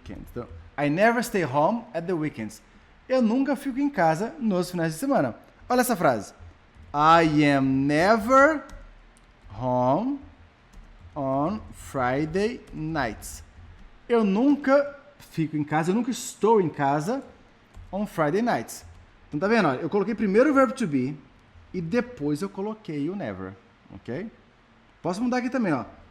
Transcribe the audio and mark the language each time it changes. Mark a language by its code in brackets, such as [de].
[en] Então, I never stay home at the weekends. [pt] Eu nunca fico em casa nos finais de semana. Olha essa frase. [en] I am never home on Friday nights. [pt] Eu nunca fico em casa, eu nunca estou em casa [en] on Friday nights. [pt] Então tá vendo? Eu coloquei primeiro o verbo to be e depois eu coloquei o never, ok? Posso mudar aqui também, ó.